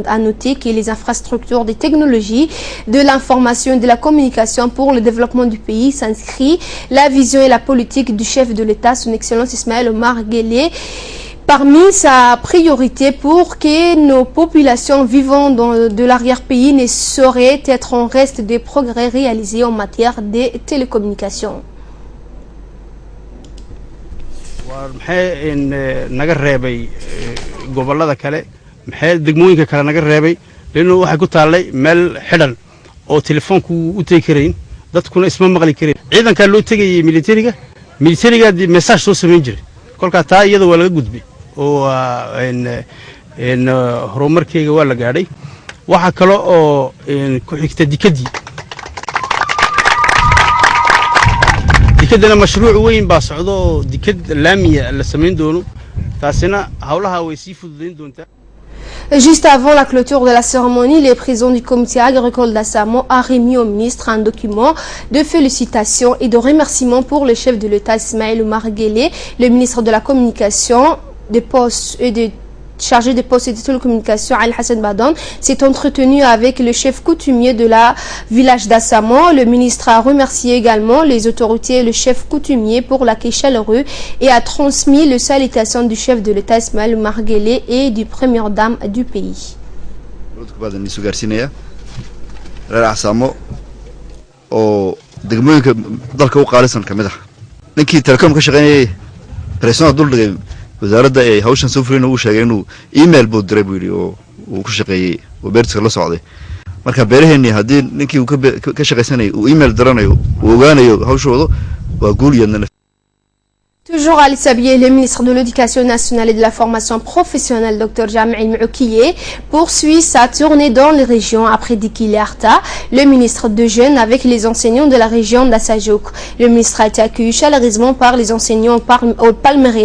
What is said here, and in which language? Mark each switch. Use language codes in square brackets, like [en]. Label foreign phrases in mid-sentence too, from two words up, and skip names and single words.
[fr] À noter que les infrastructures des technologies de l'information et de la communication pour le développement du pays s'inscrit la vision et la politique du chef de l'État, son Excellence Ismaël Omar Guelleh, parmi sa priorité pour que nos populations vivant de l'arrière-pays ne sauraient être en reste des progrès réalisés en matière de télécommunications. [so] dadkuna isma maqli kareen ciidanka loo tagayay militariga message soo sameyn jiray kolka taa iyada waa laga gudbay oo horumarkeega waa la gaadhay waxa kale oo ku xigta dikadana mashruuc weyn baa socdo dikad laamiya la sameyn doono taasina hawlaha way sii fududeyn doontaa. [fr] Juste avant la clôture de la cérémonie, le président du comité agricole d'Assamo a remis au ministre un document de félicitations et de remerciements pour le chef de l'État Ismaël Omar Guelleh. Le ministre de la Communication, des Postes et des chargé des postes et des télécommunications, Ali Hassan Bahdon, s'est entretenu avec le chef coutumier de la village d'Assamo. Le ministre a remercié également les autorités et le chef coutumier pour l'accueil chaleureux et a transmis les salutations du chef de l'État Ismaël Omar Guelleh et du première dame du pays. [so] Le badan isu gaarsiinaya reer Casaamo oo degmooyinka dalka u qaalisan kamid ah ninkii telekom ka shaqeynayay president dul dhigay wasaaradda ay hawshan soo furin uu sheegay inuu email buu diray buu yiri oo uu ku shaqeeyay oo beertiisa la socday marka beeraheennii haddii ninkii uu ka shaqaysanayay uu email diranayo uu ogaanayo hawshooda waa guul iyadna. [fr] Toujours à l'Issabié, le ministre de l'Éducation nationale et de la formation professionnelle, Dr Jamil Moukiye, poursuit sa tournée dans les régions après Dikil et Arta, le ministre de Jeunes avec les enseignants de la région d'Assajouk. Le ministre a été accueilli chaleureusement par les enseignants au Palmeraie.